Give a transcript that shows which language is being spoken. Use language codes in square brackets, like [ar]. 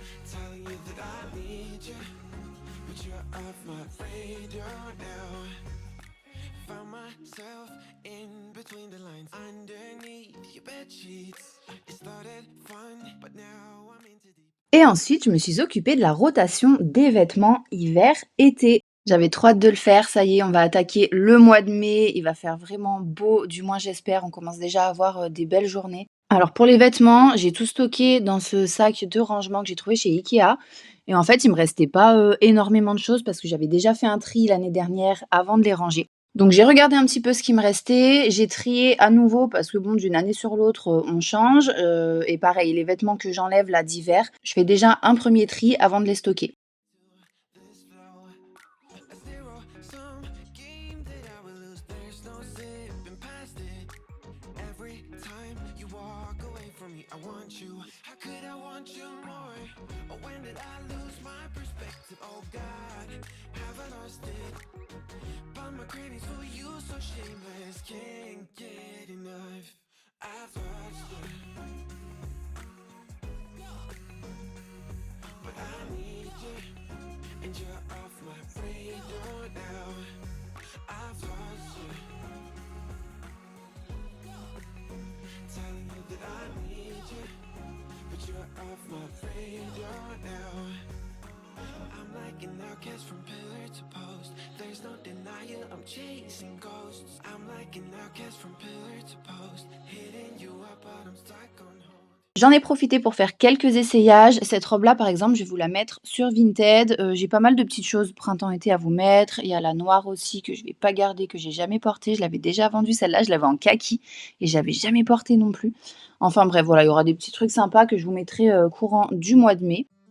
[en] Telling you that I need you, but you're off my radar now. Found myself in between the lines, underneath your bed sheets. It started fun, but now I'm into deep. [fr] Et ensuite, je me suis occupée de la rotation des vêtements hiver-été. J'avais trop hâte de le faire, ça y est, on va attaquer le mois de mai, il va faire vraiment beau, du moins j'espère, on commence déjà à avoir des belles journées. Alors pour les vêtements, j'ai tout stocké dans ce sac de rangement que j'ai trouvé chez Ikea. Et en fait, il me restait pas énormément de choses parce que j'avais déjà fait un tri l'année dernière avant de les ranger. Donc j'ai regardé un petit peu ce qui me restait, j'ai trié à nouveau parce que bon, d'une année sur l'autre, on change. Et pareil, les vêtements que j'enlève là d'hiver, je fais déjà un premier tri avant de les stocker. [en] This flow, a zero-sum game that I will lose. There's no zipping past it. Every time you walk away from me, I want you. How could I want you more? Or when did I lose my perspective? Oh God, have I lost it? But my cravings for you so shameless, can't get enough. I've lost you, but I need you, and you're off my radar now. I've lost you, telling you that I need you, but you're off my radar now. I'm like an outcast from pillar to post. There's no denial, I'm chasing ghosts. I'm like an outcast from pillar to post. Hitting you up, but I'm stuck on hold. [fr] J'en ai profité pour faire quelques essayages. Cette robe-là, par exemple, je vais vous la mettre sur Vinted. J'ai pas mal de petites choses printemps-été à vous mettre. Il y a la noire aussi que je vais pas garder, que j'ai jamais portée. Je l'avais déjà vendue celle-là, je l'avais en kaki et j'avais jamais portée non plus. Enfin bref, voilà, il y aura des petits trucs sympas que je vous mettrai courant du mois de mai.